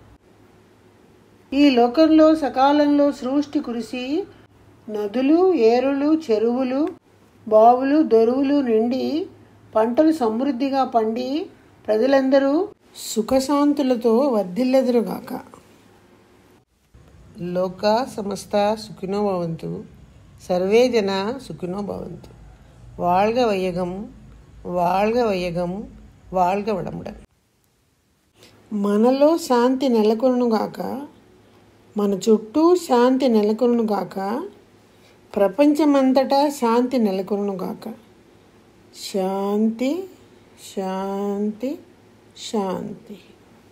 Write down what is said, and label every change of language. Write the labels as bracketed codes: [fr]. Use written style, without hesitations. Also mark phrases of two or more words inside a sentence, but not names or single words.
[te] ఈ లోకంలో సకాలంలో సృష్టి కురిసి నదులు, ఏరులు, చెరువులు, బావులు, దొరువులు నిండి పంటలు సమృద్ధిగా పండి ప్రజలందరూ సుఖశాంతులతో వర్ధిల్లెదరుగాక. [sa] లోకా సమస్త సుఖినో భవంతు. సర్వే జన సుఖినో భవంతు. [ta] வாழ்க வையகம், வாழ்க வையகம், வாழ்க வளமுடன். [te] మనలో శాంతి నెలకొనుగాక, మన చుట్టూ శాంతి నెలకొనుగాక, ప్రపంచమంతటా శాంతి నెలకొనుగాక. [sa] శాంతి శాంతి శాంతి.